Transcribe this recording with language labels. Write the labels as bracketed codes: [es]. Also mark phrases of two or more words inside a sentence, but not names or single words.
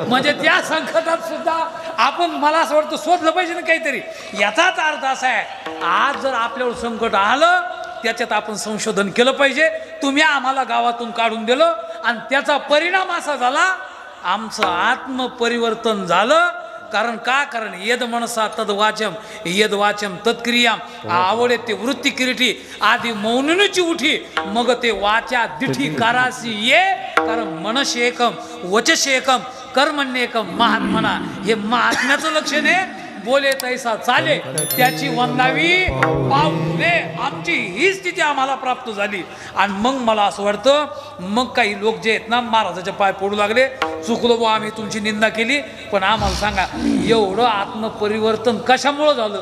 [mr] म्हणजे त्या संकटात सुद्धा आपण मला असं वाटतं शोधलं पाहिजे ना काहीतरी. याचाच अर्थ असा आहे आज जर आपल्यावर संकट आलं त्याच्यात आपण संशोधन केलं पाहिजे. तुम्ही आम्हाला गावातून काढून दिलं आणि त्याचा परिणाम असा झाला आमचं आत्मपरिवर्तन झालं. कारण का. कारण [sa] यद मनसा तद वाचम यद वाचम तत्क्रियाम [mr] आवडे ते वृत्ती किरीटी आधी मौनुची उठी मग ते वाचा दिठी कारासी ये. कारण [sa] मनशे एकम वचशे एकम कर्मण्य एकम महात्मना. [mr] हे महात्म्याचं लक्षण आहे. बोले तैसा चाले त्याची वंदावी पावले. आमची ही स्थिती आम्हाला प्राप्त झाली. आणि मग मला असं वाटतं मग काही लोक जे आहेत ना महाराजाच्या पाय पडू लागले. चुकलो बा आम्ही तुमची निंदा केली पण आम्हाला सांगा एवढं आत्मपरिवर्तन कशामुळं झालं.